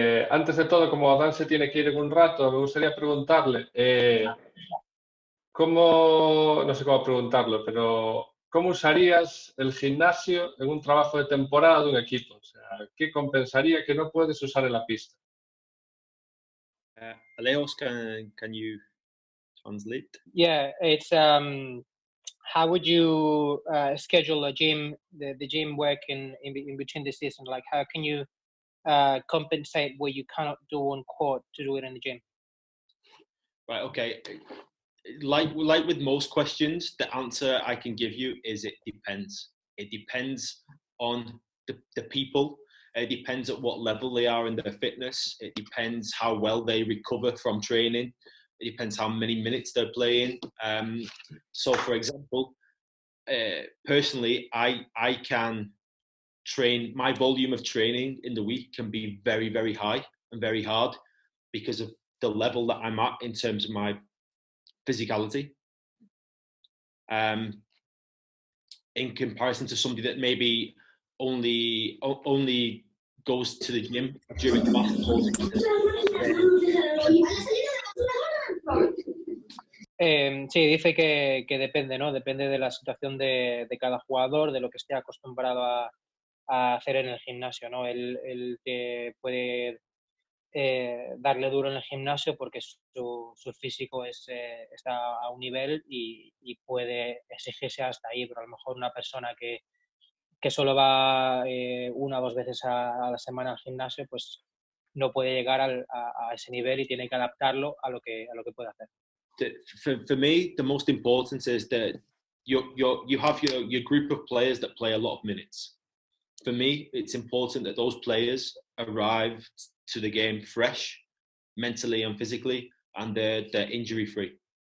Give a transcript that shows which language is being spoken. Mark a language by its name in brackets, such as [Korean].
[Spanish] Antes de todo, como Adán se tiene que ir en un rato, me gustaría preguntarle, no sé cómo preguntarlo, pero ¿cómo usarías el gimnasio en un trabajo de temporada de un equipo? O sea, ¿qué compensaría que no puedes usar en la pista? [English] Aleos, can you translate? Yeah, it's how would you schedule a gym, the gym work in between the season? Like, how can you compensate what you cannot do on court to do it in the gym? Right. Okay. Like with most questions, the answer I can give you is it depends. It depends on the people. It depends at what level they are in their fitness. It depends how well they recover from training. It depends how many minutes they're playing. So, for example, personally, I can train. My volume of training in the week can be very, very high and very hard because of the level that I'm at in terms of my physicality. In comparison to somebody that maybe only goes to the gym during the basketball season. [Spanish] Sí, dice que depende, ¿no? Depende de la situación de cada jugador, de lo que esté acostumbrado a hacer en el gimnasio, ¿no? Él puede darle duro en el gimnasio porque su físico está a un nivel y puede exigirse hasta ahí, pero a lo mejor una persona que solo va 1 o 2 veces a la semana al gimnasio, pues no puede llegar a ese nivel y tiene que adaptarlo a lo que puede hacer. [English] For me, the most important is that you have your group of players that play a lot of minutes. For me, it's important that those players arrive to the game fresh, mentally and physically, and they're injury free.